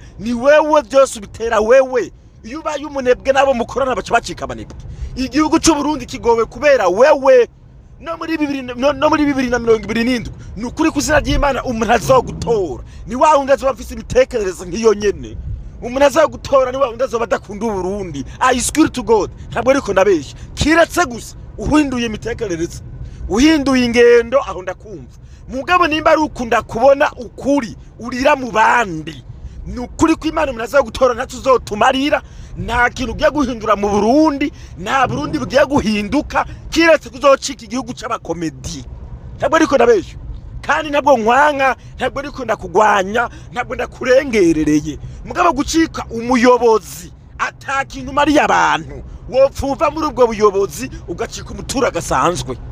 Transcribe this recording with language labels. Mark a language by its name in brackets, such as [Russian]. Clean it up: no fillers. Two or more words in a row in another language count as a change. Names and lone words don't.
[Rundi] Ni wewe byose ubitera wewe. Iyo ubaye umunebwe nabo mukorana baca bacika abanebwe. Igihugu cy'u Burundi kigowe kubera wewe. no muri 2027 nukuri kuzina ry'Imana umuntu azogutora ni wa wundi azoba afise imitekerereze nk'iyo nyene umuntu azogutora ni wa wundi azoba adakunda Burundi. [English] I swear to God [Rundi] ntabwo ariko ndabeshya kiretse gusa uhinduye imitekerereze uhinduye ingendo aho ndakumva mugabo nimba ari ukunda kubona ukuri urira mu bandi nukuri ko Imana umuntu azogutora ntatuzotumarira nta kintu giye guhindura mu Burundi nta Burundi bugiye guhinduka kiretse kuzocika igihugu c'abakomedi ntabwo ariko ndabeshya kandi ntabwo nkwanka ntabwo ariko ndakugwanya ntabwo ndakurengerereye mugabo gucika umuyobozi atakintu mariya abantu wopfuva muri ubwo buyobozi ugacika umutura gasanzwe.